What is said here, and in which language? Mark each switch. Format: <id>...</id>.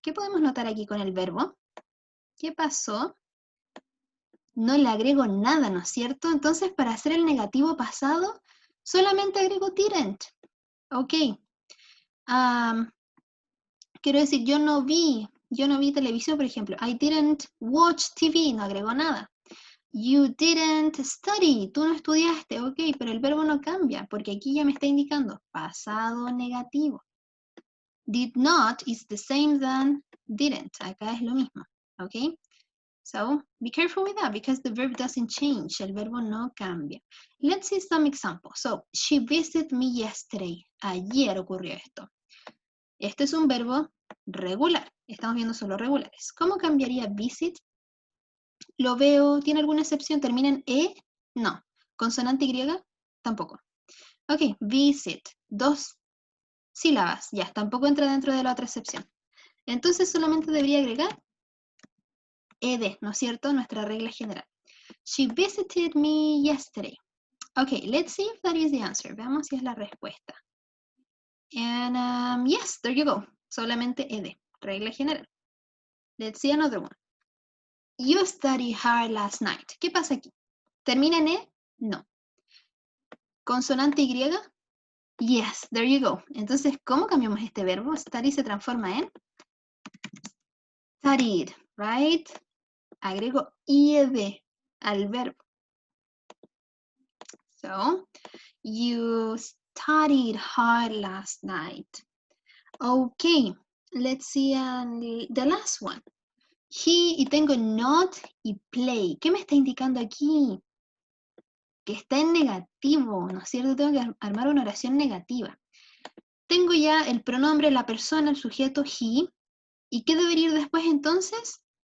<es>¿Qué podemos notar aquí con el verbo? ¿Qué pasó? No le agrego nada, ¿no es cierto? Entonces, para hacer el negativo pasado, solamente agrego didn't. Ok. Quiero decir, yo no vi televisión, por ejemplo.</es> <en>I didn't watch TV,</en> <es>no agrego nada.</es> <en>You didn't study,</en> <es>tú no estudiaste, ok, pero el verbo no cambia, porque aquí ya me está indicando pasado negativo.</es> <en>Did not is the same than didn't.</en> <es>Acá es lo mismo, ok?</es> <en>So, be careful with that because the verb doesn't change.</en> <es>El verbo no cambia.</es> <en>Let's see some examples. So, she visited me yesterday.</en> <es>Ayer ocurrió esto. Este es un verbo regular. Estamos viendo solo regulares. ¿Cómo cambiaría visit? Lo veo, ¿tiene alguna excepción? ¿Termina en E? No. ¿Consonante Y? Tampoco. Ok, visit. 2 sílabas. Ya, tampoco entra dentro de la otra excepción. Entonces solamente debería agregar ed, ¿no es cierto? Nuestra regla general.</es> <en>She visited me yesterday. Ok, let's see if that is the answer.</en> <es>Veamos si es la respuesta.</es> <en>And yes, there you go.</en> <es>Solamente ed, regla general.</es> <en>Let's see another one. You studied hard last night.</en> <es>¿Qué pasa aquí? ¿Termina en E? No. ¿Consonante Y?</es> <en>Yes, there you go.</en> <es>Entonces, ¿cómo cambiamos este verbo? Study se transforma en studied, right? Agrego ed al verbo.</es> <en>So, you studied hard last night. Okay, let's see the last one.</en> <es>He, y tengo not y play. ¿Qué me está indicando aquí? Que está en negativo, ¿no es cierto? Tengo que armar una oración negativa. Tengo ya el pronombre, la persona, el sujeto, he. ¿Y qué debería ir después entonces?</es>